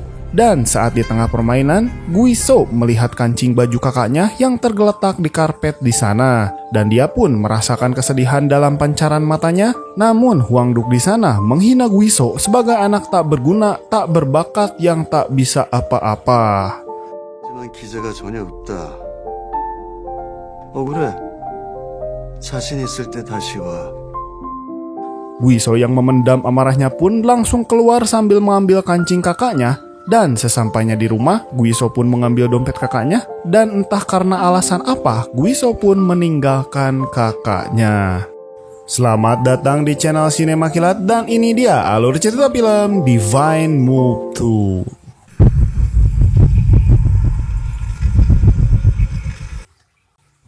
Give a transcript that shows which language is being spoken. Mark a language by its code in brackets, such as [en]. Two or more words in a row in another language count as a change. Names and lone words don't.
[id] Dan saat di tengah permainan, Guiso melihat kancing baju kakaknya yang tergeletak di karpet di sana, dan dia pun merasakan kesedihan dalam pancaran matanya. Namun Hwang Duk di sana menghina Guiso sebagai anak tak berguna, tak berbakat yang tak bisa apa-apa. [ko] 기재가 전혀 없다. 그래. 자신 있을 때 다시 와. [id] Guiso yang memendam amarahnya pun langsung keluar sambil mengambil kancing kakaknya. Dan sesampainya di rumah, Guiso pun mengambil dompet kakaknya, dan entah karena alasan apa, Guiso pun meninggalkan kakaknya. Selamat datang di channel Sinema Kilat, dan ini dia alur cerita film Divine Move 2.